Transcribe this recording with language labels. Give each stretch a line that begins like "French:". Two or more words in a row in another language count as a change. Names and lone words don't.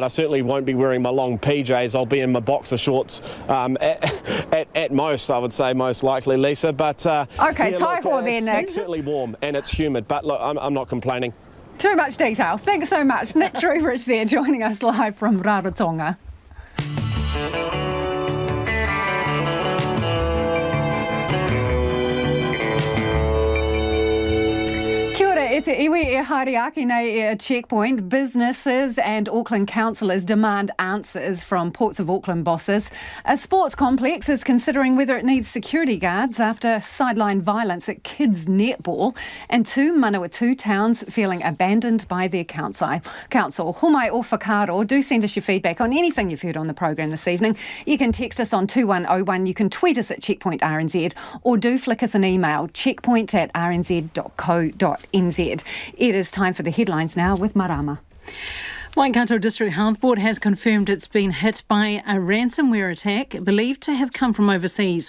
English: I certainly won't be wearing my long PJs. I'll be in my boxer shorts at most, I would say, most likely, Lisa. But okay, taiho there, Nick. It's certainly warm and it's humid, but look, I'm not complaining. Too much detail. Thanks so much. Nick Drewrich there joining us live from Rarotonga.
Māori: Kia ora, e te iwi e haere ake nei e checkpoint.
English: Businesses and Auckland councillors demand answers from Ports of Auckland bosses. A sports complex is considering whether it needs security guards after sideline violence at kids' netball, and two Manawatu towns feeling abandoned by their council.
Māori: Homai o whakaro,
English: do send us your feedback on anything you've heard on the program this evening. You can text us on 2101, you can tweet us at Checkpoint RNZ, or do flick us an email, checkpoint@rnz.co.nz. It is time for the headlines now with Marama. Waikato District Health Board has confirmed it's been hit by a ransomware attack believed to have come from overseas.